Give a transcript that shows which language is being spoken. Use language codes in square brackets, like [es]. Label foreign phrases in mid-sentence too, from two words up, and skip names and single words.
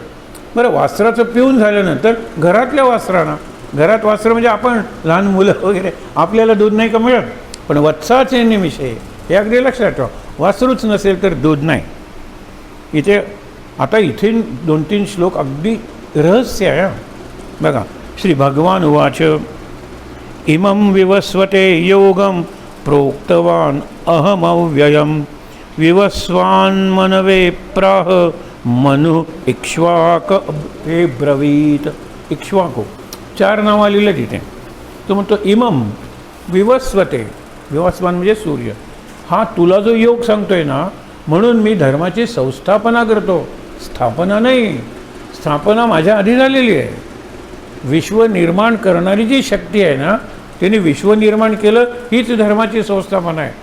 [mr] बरं, वासराचं पिऊन झाल्यानंतर घरातल्या वासरांना, घरात वासरं म्हणजे आपण लहान मुलं वगैरे, आपल्याला दूध नाही का मिळत, पण वत्साचे निमिष हे अगदी लक्षात ठेवा. वासरूच नसेल तर दूध नाही. इथे आता इथे 2-3 श्लोक अगदी रहस्य आहे बघा. [sa] श्री भगवान उवाच इमं विवस्वते योगम प्रोक्तवान अहमव्ययम विवस्वान् मनवे प्राह मनु इक्ष्वाक हे ब्रवीत. [mr] इक्ष्वाको 4 नावं लिहिलं तिथे. तो म्हणतो इमं विवस्वते, विवस्वान म्हणजे सूर्य. हा तुला जो योग सांगतोय ना, म्हणून मी धर्माची संस्थापना करतो, स्थापना नाही. स्थापना माझ्या आधी झालेली आहे. विश्व निर्माण करणारी जी शक्ती आहे ना, तिने विश्व निर्माण केलं, हीच धर्माची संस्थापना आहे.